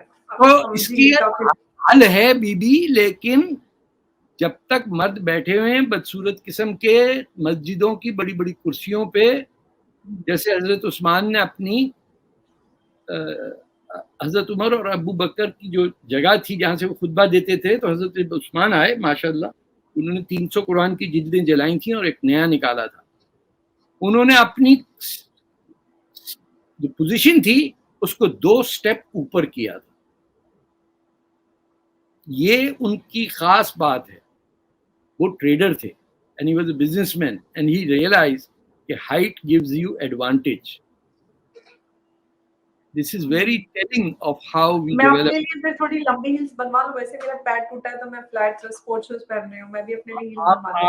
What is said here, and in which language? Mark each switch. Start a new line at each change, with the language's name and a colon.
Hindi: तो इसकी हल है बीबी, लेकिन जब तक मर्द बैठे हुए हैं बदसूरत किस्म के मस्जिदों की बड़ी बड़ी कुर्सियों पे, जैसे हजरत उस्मान ने अपनी हजरत उमर और अबू बकर की जो जगह थी जहाँ से वो खुतबा देते थे, तो हजरत उस्मान आए माशाल्लाह, उन्होंने 300 कुरान की जिल्दें जलाई थी और एक नया निकाला था. उन्होंने अपनी जो पोजीशन थी उसको 2 स्टेप ऊपर किया था. ये उनकी खास बात है. वो ट्रेडर थे
English: and he was a businessman and he realized कि height gives you advantage. This is very telling of how we
Hindi: मैं
English: develop.
Hindi: अपने लिए फिर थोड़ी लंबी हील्स बनवा लूं. वैसे मेरा पैर टूटा है तो मैं फ्लैट स्पोर्ट्स शूज पहन रही हूं. मैं भी अपने लिए हील्स बनवा लूं.